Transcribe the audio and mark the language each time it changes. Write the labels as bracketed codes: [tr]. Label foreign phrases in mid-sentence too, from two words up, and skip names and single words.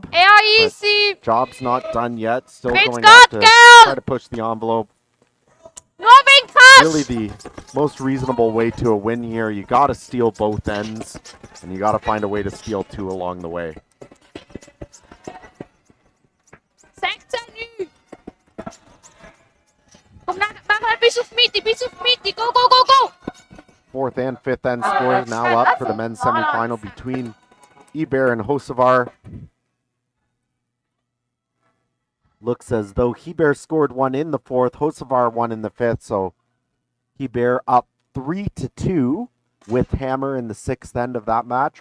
[en] Easy. Job's not done yet. Still Great going Scott, to girl! try to push the envelope. Moving fast. Really the most reasonable way to a win here. You got to steal both ends, and you got to find a way to steal 2 along the way. [nl] 16 nu. Kom naar bis auf Mitte. [en] Go. 4th and 5th end scores now up for the men's semifinal between Hebert and Hocevar. Looks as though Hebert scored 1 in the 4th, Hocevar 1 in the 5th, so Hebert up 3-2 with Hammer in the 6th end of that match.